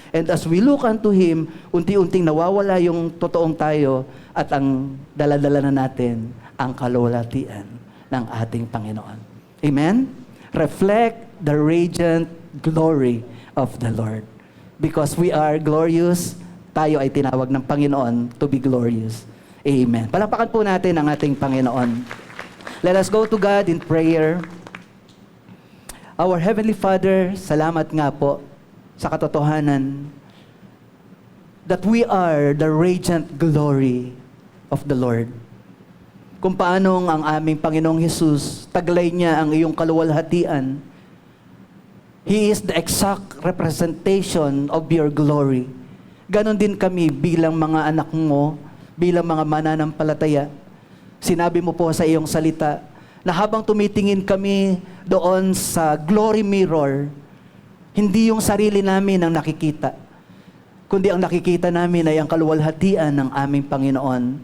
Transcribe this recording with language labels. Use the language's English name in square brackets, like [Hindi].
[English] And as we look unto Him, [Filipino] unti-unting nawawala yung totoong tayo at ang daladala na natin ang kaluwalhatian ng ating Panginoon. Amen? [English] Reflect the radiant glory of the Lord. Because we are glorious, [Filipino] tayo ay tinawag ng Panginoon [English] to be glorious. Amen. [Filipino] Palakpakan po natin ang ating Panginoon. [English] Let us go to God in prayer. Our Heavenly Father, [Filipino] salamat nga po sa katotohanan [English] that we are the radiant glory of the Lord. [Filipino] Kung paanong ang aming Panginoong Hesus, taglay niya ang iyong kaluwalhatian. [English] He is the exact representation of your glory. [Filipino] Ganon din kami bilang mga anak mo, bilang mga mananampalataya. Sinabi mo po sa iyong salita, na habang tumitingin kami doon sa glory mirror, hindi yung sarili namin ang nakikita, kundi ang nakikita namin ay ang kaluwalhatian ng aming Panginoon.